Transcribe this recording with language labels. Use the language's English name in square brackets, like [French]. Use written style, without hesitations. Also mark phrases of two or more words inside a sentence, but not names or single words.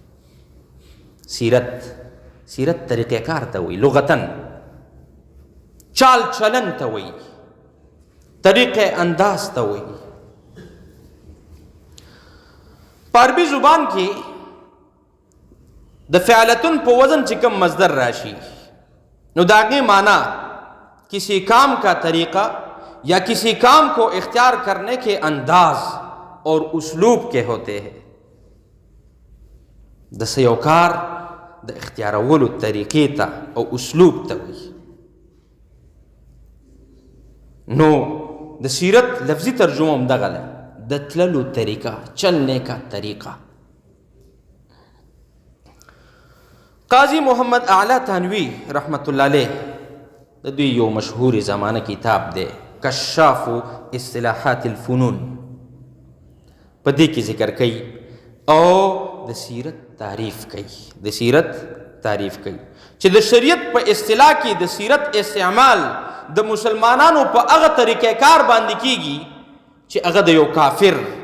[Pashto] سیرت طریقې کار ته وایي، لغتن چال چلن ته وایي، طریقې انداز ته وایي. په عربي زبان کې د فعلتن په وزن چې کوم مصدر راشي نو د هغې معنی [Urdu] کسی کام کا طریقہ یا کسی کام کو اختیار کرنے کے انداز اور اسلوب کے ہوتے ہیں. [Pashto] د څه یو کار د اختیارولو طریقې ته او اسلوب ته وایي. نو د سیرت لفظي ترجمه هم دغه ده، د تللو طریقه، [Urdu] چلنے کا طریقہ. [Pashto] قاضی محمد اعلی تھانوی [Arabic] رحمت الله علیه [Pashto] د دوی یو مشهور زمانه کتاب دی کشاف اصطلاحات الفنون، په دې کې ذکر کوي او د سیرت تعریف کوي چې د شریعت په اصطلاح کې د سیرت استعمال د مسلمانانو په هغه طریقې کار باندې کیږي چې هغه د یو کافر